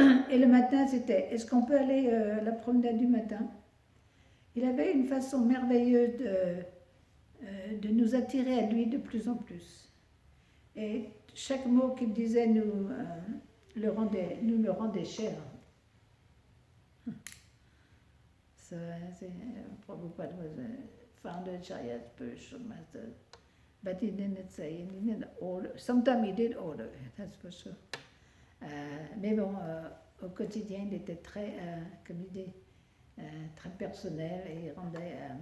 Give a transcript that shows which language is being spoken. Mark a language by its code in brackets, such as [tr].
[fr] Et le matin c'était, est-ce qu'on peut aller à la promenade du matin? Il avait une façon merveilleuse de nous attirer à lui de plus en plus. Et chaque mot qu'il disait nous le rendait cher. [en] So Prabhupada was a founder Chaya spiritual master, but he didn't say, he didn't order. Sometimes he did order, that's for sure. [fr] Mais bon, au quotidien, il était très, comme il dit, très personnel et il rendait.